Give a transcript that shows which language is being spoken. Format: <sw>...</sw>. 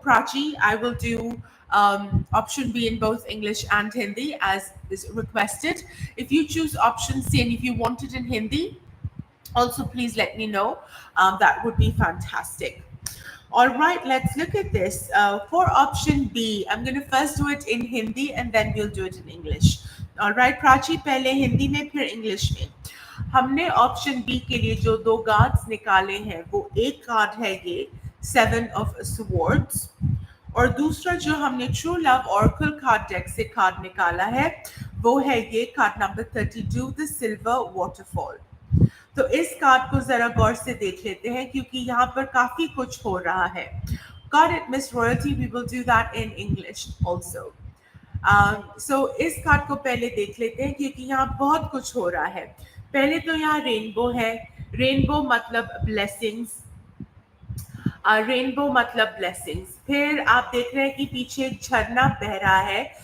<en>Prachi, I will do option B in both English and Hindi as is requested. If you choose option C and if you want it in Hindi, also please let me know. That would be fantastic. All right, let's look at this. For option B, I'm going to first do it in Hindi and then we'll do it in English.</en> <hi>All right, Prachi, पहले हिंदी में फिर English में. हमने option B के लिए जो दो cards निकाले हैं वो एक कार्ड है ये सेवन ऑफ स्वर्ड्स और दूसरा जो हमने true love oracle card deck से कार्ड निकाला है वो है ये card number 32 the silver waterfall. तो इस कार्ड को जरा गौर से देख लेते हैं क्योंकि यहाँ पर काफी कुछ हो रहा है.</hi> <en>God it Miss Royalty, we will do that in English also.</en> <hi>So इस कार्ड को पहले देख लेते हैं क्योंकि यहाँ बहुत कुछ हो रहा है. पहले तो यहाँ रेनबो है. रेनबो मतलब ब्लेसिंग्स. रेनबो मतलब ब्लेसिंग्स. फिर आप देख रहे हैं कि पीछे एक झरना बह रहा है.</hi>